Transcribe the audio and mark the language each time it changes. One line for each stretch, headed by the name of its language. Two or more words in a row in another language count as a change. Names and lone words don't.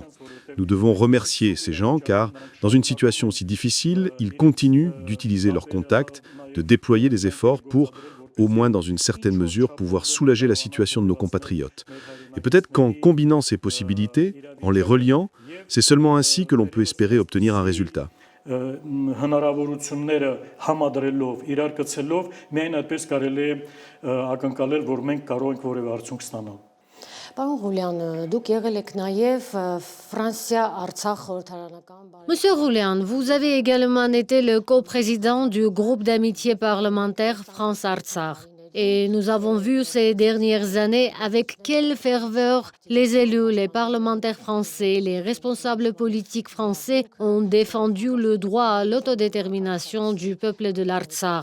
French: Nous devons remercier ces gens car, dans une situation aussi difficile, ils continuent d'utiliser leurs contacts, de déployer des efforts pour, au moins dans une certaine mesure, pouvoir soulager la situation de nos compatriotes. Et peut-être qu'en combinant ces possibilités, en les reliant, c'est seulement ainsi que l'on peut espérer obtenir un résultat.
Armenian: Հնարավորությունները համադրելով, իրար կցելով, միայն այդպես կարելի է ակնկալել, որ մենք կարող ենք որևէ արդյունք ստանալ։ Պարոն Ղուլյան, դուք եղել եք նաև Ֆրանսիա-Արցախ խորհրդարանական
French: Monsieur Rouléan, vous avez également été le coprésident du groupe d'amitié parlementaire France-Artsakh. Et nous avons vu ces dernières années avec quelle ferveur les élus, les parlementaires français, les responsables politiques français ont défendu le droit à l'autodétermination du peuple de l'Artsakh.